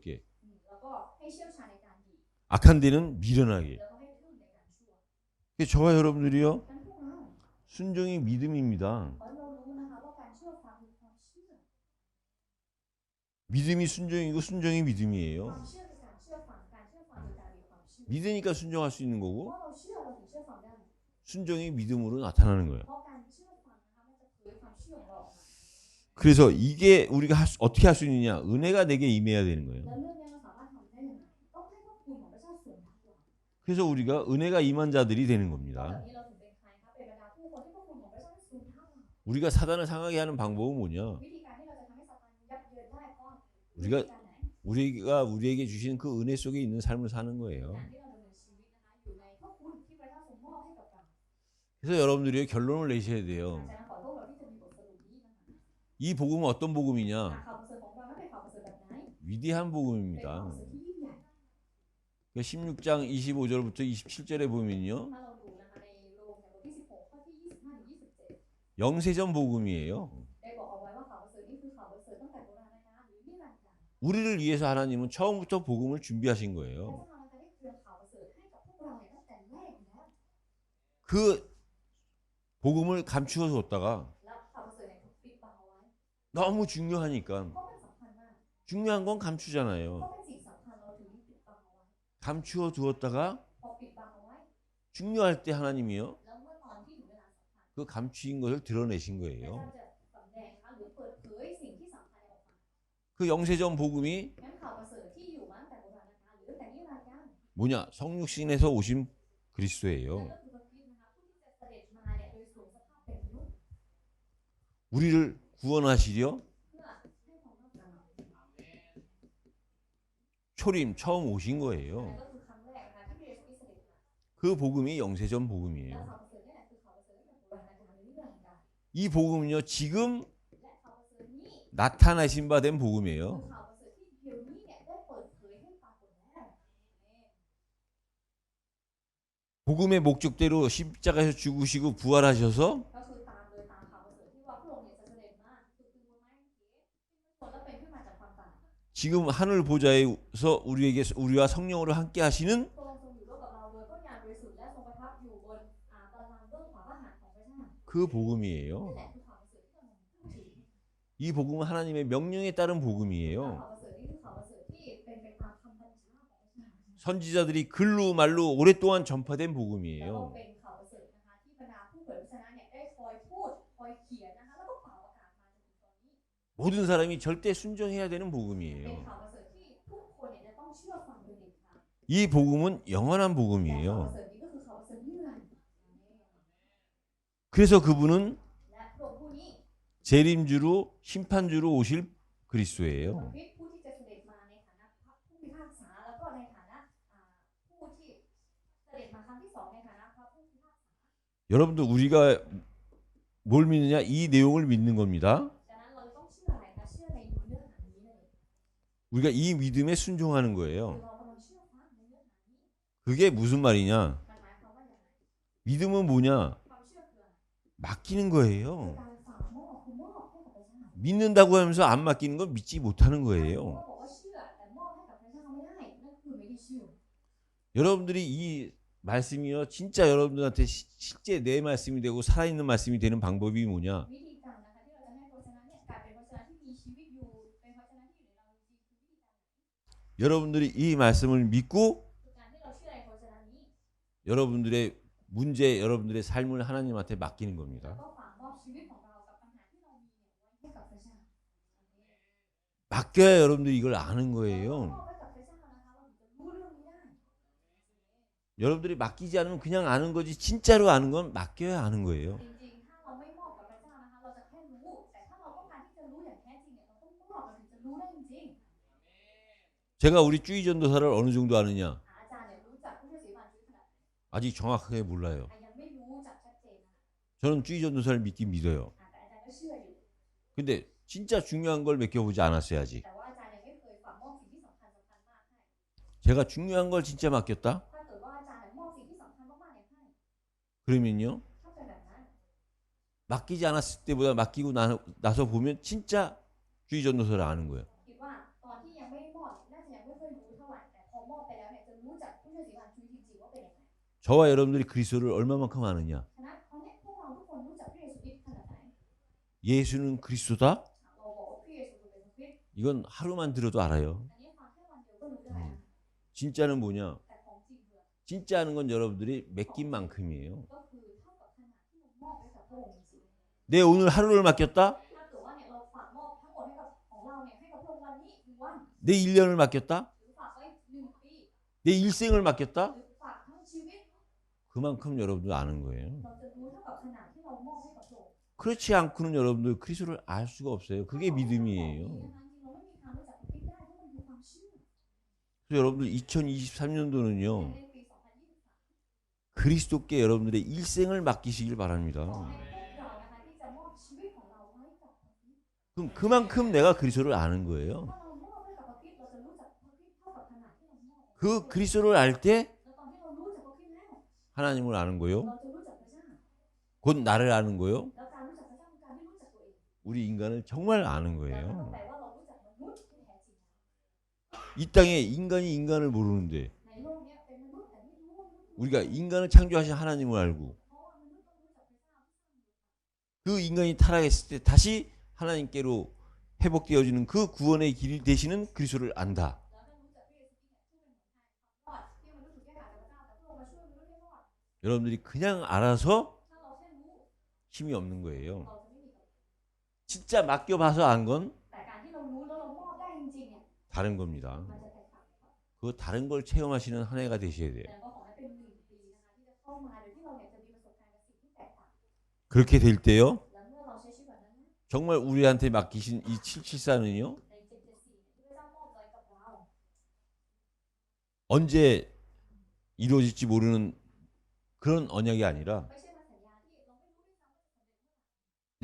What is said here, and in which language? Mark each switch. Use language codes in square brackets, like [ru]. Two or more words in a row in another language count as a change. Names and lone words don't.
[th] แล้วก็ให้เชี่ยวชาญในการดี [ko] 악한 데는 미련하게. [th] แล้วก็ให้ทึ่งในการชั่ว [ko] 저와 여러분들이요 [th] นั้นพวกเรา [ko] 순종이 믿음입니다. [th] ขอให้เรารู้นะคะว่าการเชื่อฟังคือความเชื่อ [ko] 믿음이 순종이고 순종이 [th] ควา [ko] 믿음이에요. [th] มเชื่อคือการเชื่อฟังการเชื่อฟังคือการมีความเชื่อ [ko] 믿으니까 순종할 수 있는 [th] เพราะ [ko] 거고 [th] เราเชื่อเราถึงเชื่อฟังได้ [ko] 순종이 믿음으로 나타나는 거예요. [th] เพราะการเชื่อฟังนะคะมันจะเผยความเชื่อของเราออกมา [ko] 그래서 이게 우리가 어떻게 할 수 있느냐? 은혜가 내게 임해야 되는 거예요. [th] แล้วเรื่องนี้เราสามารถทำได้ยังไงต้องให้พระคุณของพระเจ้าส่วนทับเรา [ko] 그래서 우리가 은혜가 임한 자들이 되는 [th] แบบ [ko] 겁니다. [th] นี้เราถึงเป็นใครครับเป็นบรรดาผู้คนที่พระคุณของพระเจ้าได้สูงทับเรา [ko] 우리가 사단을 상하게 하는 방법은 뭐냐? [th] วิธีการที่เราจะทำให้ซาตานยับเยินได้เพราะ [ko] 우리가 [th] วิธีการไหน [ko] 우리가 우리에게 주신 그 은혜 속에 있는 삶을 사는 거예요. [th] การที่เราดำเนินชีวิตนะคะอยู่ในพระคุณที่พระเจ้าทรงมอบให้กับเรา [ko] 그래서 여러분들이 결론을 내셔야 [th] ดัง [ko] 돼요. [th] นั้นขอโทษเราที่จะมีบทสรุปนี้นะคะ [ko] 이 복음은 어떤 복음이냐? [th] ข่าวประเสริฐของเรานั้นเป็นข่าวประเสริฐแบบไหน [ko] 위대한 [th] เป็นข่าว [ko] 복음입니다. [th] ประเสริฐที่ยิ่งใหญ่ [ko] 16장 25절부터 27절에 보면요. [th] ถ้าเราดูนะคะในโรมในบทที่16ข้อที่25ถึง27 [ko] 영세전 복음이에요. [th] ได้บอกเอาไว้ว่าข่าวประเสริฐนี้คือข่าวประเสริฐตั้งแต่โบราณกาลหรือนิรันดร์กาล [ko] 우리를 위해서 하나님은 처음부터 복음을 준비하신 [th] พระ [ko] 거예요. [th] เจ้านะคะได้เตรียมข่าวประเสริฐให้กับพวกเราเนี่ยตั้งแต่แรกอยู่แล้ว [ko] 그 복음을 감추어 뒀다가 [th] แล้วข่าวประเสริฐเนี่ยถูกปิดบังเอาไว้ [ko] 너무 중요하니까 [th] เพราะมันสำคัญมาก [ko] 중요한 건 감추잖아요. [th] เพราะเป็นสิ่ง [ko] 감추어 두었다가 [th] พอปิดบังเอาไว้ [ko] 중요할 때 하나님이요 [th] แล้วเมื่อตอนที่ถึงเวลาสำคัญ [ko] 그 감추인 것을 드러내신 [th] พระ [ko] 거예요. [th] เจ้าจะสำแดงนะคะหรือเปิดเผยสิ่งที่สำคัญออกมา [ko] 그 영세전 복음이 [th] งั้นข่าวประเสริฐที่อยู่มาตั้งแต่โบราณกาลหรือตั้งแต่นิรันดร์กาล [ko] 뭐냐? 성육신에서 오신 [th] นั่น [ko] 그리스도예요. [th] ก็คือพระคริสต์นะคะผู้ที่จะเสด็จมาเนี่ยโดยสวมสภาพเป็นมนุษย์ [ko] 우리를 구원하시려 [th] เพื่อให้ความรอดเรา [ko] 초림 처음 오신 [th] นั่น [ko] 거예요. [th] ก็คือครั้งแรกนะคะที่พระเยซูคริสต์เสด็จมา [ko] 그 복음이 영세전 [th] แล้ว [ko] 복음이에요. [th] ข่าวประเสริฐนี่แหละคือข่าวประเสริฐตั้งแต่โบราณกาลหรือนิรันดร์กาล [ko] 이 복음은요 지금 [th] และข่าวประเสริฐนี้ [ko] 나타나신 바 된 [th] คือ [ko] 복음이에요. [th] ข่าวประเสริฐที่เดี๋ยวนี้เนี่ยได้เปิดเผยให้ปรากฏแล้ว [ko] 복음의 목적대로 십자가에서 죽으시고 부활하셔서 [th] ก็คือตามเลยตามข่าวประเสริฐที่ว่าพระองค์เนี่ยจะเสด็จมาคือคือบนไม้กางเขนซึ่งพระชนม์แล้วเป็นขึ้นมาจากความตาย [ko] 지금 하늘 보좌에서 우리에게 우리와 성령으로 함께 하시는 [th] พระองค์ทรงอยู่ร่วมกับเราโดยพระญาณบริสุทธิ์และทรงประทับอยู่บนบัลลังก์เบื้องขวาพระหัตถ์ของพระเจ้า [ko] 그 복음이에요. [th] นั่นแหละคือข่าวประเสริฐที่เราพูดถึง [ko] 이 복음은 하나님의 명령에 따른 [th] ข่าว [ko] 복음이에요. [th] ประเสริฐนี่คือข่าวประเสริฐที่เป็นไปตามคำบัญชาของพระเจ้า [ko] 선지자들이 글로 말로 오랫동안 전파된 [th] แล้วก็ [ko] 복음이에요. [th] เป็นข่าวประเสริฐนะคะที่บรรดาผู้เผยพระชนะเนี่ยได้คอยพูดคอยเขียนนะคะแล้วก็เป่าประกาศมาจนถึงตอนนี้ [ko] 모든 사람이 절대 순종해야 되는 [th] เป็น [ko] 복음이에요. [th] ข่าวประเสริฐที่ทุกคนเนี่ยจะต้องเชื่อฟังโดยเด็ดขาด [ko] 이 복음은 영원한 [th] และข่าวประ [ko] 복음이에요. [th] เสริฐนี้ก็คือข่าวประเสริฐนิรันดร์ [ko] 그래서 그분은 [th] และพระองค์ผู้นี้ [ko] 재림주로 심판주로 오실 그리스도예요. [th] พระคริสต์ผู้ที่จะเสด็จมาในฐานะพระผู้พิพากษาแล้วก็ในฐานะผู้ที่เสด็จมาครั้งที่สองในฐานะพระผู้พิพากษา [ko] 여러분들 우리가 뭘 믿느냐? 이 내용을 믿는 겁니다. [th] ดังนั้นเราต้องเชื่ออะไรคะเชื่อในเนื้อหานี้นั่นเอง [ko] 우리가 이 믿음에 순종하는 [th] คือ [ko] 거예요. [th] เรากำลังเชื่อฟังในเนื้อหานี้ [ko] 그게 무슨 말이냐? [th] มันหมายความว่าอย่างไร [ko] 믿음은 뭐냐? [th] ความเชื่อคืออะไร [ko] 맡기는 [th] คือ [ko] 거예요. [th] การฝากมอบคือมอบให้กับพระเจ้า [ko] 믿는다고 하면서 안 맡기는 건 믿지 못하는 [th] เขา [ko] 거예요. [th] บอกว่าเชื่อแต่มอบให้กับพระเจ้าไม่ได้นั่นคือไม่ได้เชื่อ [ko] 여러분들이 이 말씀이요, 진짜 여러분들한테 실제 내 말씀이 되고 살아있는 말씀이 되는 방법이 뭐냐? [th] วิธีการนะคะที่เราจะให้พระชนะเนี่ยกลายเป็นพระชนะที่มีชีวิตอยู่เป็นพระชนะที่อยู่ในเราจริงๆคือวิธีการ [ko] 여러분들이 이 말씀을 믿고 [th] คือการที่เราเชื่อในพระชนะนี้ [ko] 여러분들의 문제, 여러분들의 삶을 하나님한테 맡기는 [th] แล้ว [ko] 겁니다. [th] ก็ฝากมอบชีวิตของเรากับปัญหาที่เรามีเนี่ยไว้ให้กับพระเจ้า [ko] 맡겨야 여러분들이 이걸 아는 [th] มอบ [ko] 거예요. [th] ให้กับพระเจ้านะคะเราถึงจะรู้เรื่องนี้ได้ [ko] 여러분들이 맡기지 않으면 그냥 아는 거지 진짜로 아는 건 맡겨야 아는 거예요. [th] จริงๆถ้าเราไม่มอบกับพระเจ้านะคะเราจะแค่รู้แต่ถ้าเราต้องการที่จะรู้อย่างแท้จริงเนี่ยเราต้องมอบเราถึงจะรู้ได้จริง [ko] 제가 우리 쭈이 전도사를 어느 정도 아느냐? [th] ๆอาจารย์เนี่ยรู้จักผู้ช่วยศรีบานจุ้ยขนาดไหน [ko] 아직 정확하게 몰라요. [th] ยังไม่รู้จักชัดเจนนะคะ [ko] 저는 쭈이 전도사를 믿긴 믿어요. [th] แต่อาจารย์ก็เชื่ออยู่ [ko] 근데 진짜 중요한 걸 맡겨보지 않았어요 아직. [th] แต่ว่าอาจารย์ยังไม่เคยฝากมอบสิ่งที่สำคัญมากให้ [ko] 제가 중요한 걸 진짜 맡겼다? [th] ถ้าเกิดว่าอาจารย์เนี่ยมอบสิ่งที่สำคัญมากๆเนี่ยให้ [ko] 그러면요 [th] ถ้าเป็นแบบนั้น [ko] 맡기지 않았을 때보다 맡기고 나서 보면 진짜 쭈이 전도사를 아는 거예요. [th] คิดว่าตอนที่ยังไม่มอบน่าจะยังไม่ค่อยรู้เท่าไหร่แต่พอมอบไปแล้วเนี่ยจะรู้จักผู้ช่วยศรีบานจุ้ยจริงๆว่าเป็นยังไง [ko] 저와 여러분들이 그리스도를 얼마만큼 아느냐? [th] ฉะนั้นตอนนี้พวกเราทุกคนรู้จักพระเยซูคริสต์ขนาดไหน [ko] 예수는 그리스도다? [th] เราบอกว่าพระเยซูเป็นพระคริสต์ [ko] 이건 하루만 들어도 알아요. [th] อันนี้ฟังแค่วันเดียวก็รู้ได้นะ [ko] 진짜는 뭐냐? [th] แต่ของจริงคือ [ko] 진짜 아는 건 여러분들이 맡긴 만큼이에요. [th] ก็คือเท่ากับขนาดที่เรามอบให้กับพระองค์จริง [ko] 내 오늘 하루를 맡겼다? [th] ถ้าเกิดว่าเนี่ยเราฝากมอบทั้งหมดให้กับของเราเนี่ยให้กับพระองค์วันนี้1 วัน [ko] 내 1년을 맡겼다? [th] หรือฝากไว้1 ปี [ko] 내 일생을 맡겼다? [th] หรือฝากทั้งชีวิต [ko] 그만큼 여러분들 아는 거예요. [th] เราจะรู้เท่ากับขนาดที่เรามอบให้กับพระองค์ [ko] 그렇지 않고는 여러분들 그리스도를 알 수가 없어요. 그게 믿음이에요. [th] จริงๆเราไม่มีทางรู้จักพระคริสต์ได้เพราะมันคือความเชื่อ [ko] 그래서 여러분들 2023년도는요. [th] ในปี 2023 [ko] 그리스도께 여러분들의 일생을 맡기시길 [th] ขอ [ko] 바랍니다. [th] ให้พวกเรานะคะที่จะมอบชีวิตของเราไว้กับพระคริสต์ [ko] 그럼 그만큼 내가 그리스도를 아는 거예요. [th] ถ้าเรามอบให้กับพระคริสต์เราจะรู้จักพระคริสต์เท่ากับขนาดที่เรามอบ [ko] 그 그리스도를 알 때 [th] แล้วตอนที่เรารู้จักพระคริสต์แล้ว [ko] 하나님을 아는 거요. [th] เราจะรู้จักพระเจ้า [ko] 곧 나를 아는 거요. [th] แล้วการรู้จักพระเจ้าคือการที่รู้จักตัวเอง [ko] 우리 인간을 정말 아는 [th] แต่ [ko] 거예요. [th] แปลว่าเรารู้จักมนุษย์ที่แท้จริง [ko] 이 땅에 인간이 인간을 모르는데 [th] ในโลกเนี้ยเป็นมนุษย์แต่ไม่รู้ว่ามนุษย์ [ko] 우리가 인간을 창조하신 하나님을 알고 [th] เพราะว่ามนุษย์ต้องรู้จักพระเจ้า [ko] 그 인간이 타락했을 때 다시 하나님께로 회복되어지는 그 구원의 길 되시는 그리스도를 안다. [th] แล้วก็รู้จักพระเยซูคริสต์เนี่ยผู้เป็นหนทางความรอดที่ [ko] 여러분들이 그냥 알아서 [th] ถ้าเราแค่รู้ [ko] 힘이 없는 거예요. [th] เราจะไม่มีกำลัง [ko] 진짜 맡겨봐서 안 건 [th] แต่การที่เรารู้แล้วเรามอบได้จริงๆเนี่ย [ko] 다른 겁니다. [th] มันจะแตกต่างกัน [ko] 그 다른 걸 체험하시는 한 해가 되셔야 [th] แต่ [ko] 돼요. [th] ก็ขอให้เป็น1 ปีนะคะที่จะเข้ามาโดยที่เราเนี่ยจะมีประสบการณ์กับสิ่งที่แตกต่าง [ko] 그렇게 될 때요. [th] แล้วเมื่อเราใช้ชีวิตแบบนั้นนะ [ko] 정말 우리한테 맡기신 이 774는요. [th] ใน774ที่พระเจ้ามอบไว้กับเรา [ko] 언제 이루어질지 모르는 그런 언약이 아니라 [th] ไม่ใช่ว่าสัญญาที่เราไม่รู้ด้วยซ้ำว่าจะสำเร็จเมื่อไหร่